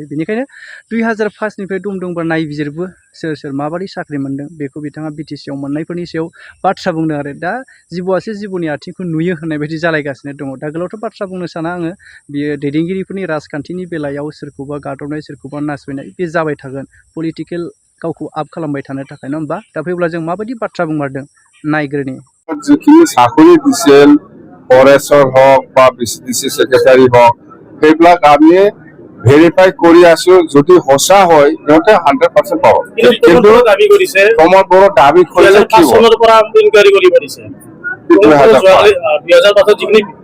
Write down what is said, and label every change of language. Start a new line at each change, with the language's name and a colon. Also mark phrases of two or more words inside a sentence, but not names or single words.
Bodo: बेनिखायनो 2005 निफ्राय दम दंबा नायबिजिरबो सोर माबादि साख्रि मोनदों बेखौ बिथाङा BTC आव मोननायफोरनि सायाव बाथ्रा बुंदों आरो दा जिबौआसो जिबौनि आथिंखौ नुयो होननाय बायदि जालायगासिनो दङ दा गोलावथ' बाथ्रा बुंनो साना आङो बियो दैदेनगिरिफोरनि राजखान्थिनि बेलायाव सोरखौबा गादबनाय सोरखौबा नासयनाय बे जाबाय थागोन पलिटिकेल गावखौ आप खालामबाय थानो थाखाय नङा होमबा दा फैब्ला जों माबायदि बाथ्रा बुंमारदों नायग्रोनि
Assamese: যিখিনি চাকৰি দিছিল ফৰেষ্টৰ হওক বা BCDC সেক্ৰেটাৰী হওক সেইবিলাক আমি ভেৰিফাই কৰি আছো যদি সঁচা হয় সিহঁতে 100% পাব কিন্তু দাবী কৰিছে প্ৰমোদ বড়ো দাবী কৰিলে কি চনৰ পৰা ইনকুৱাৰী কৰিব পাৰিছে 2005 যিখিনি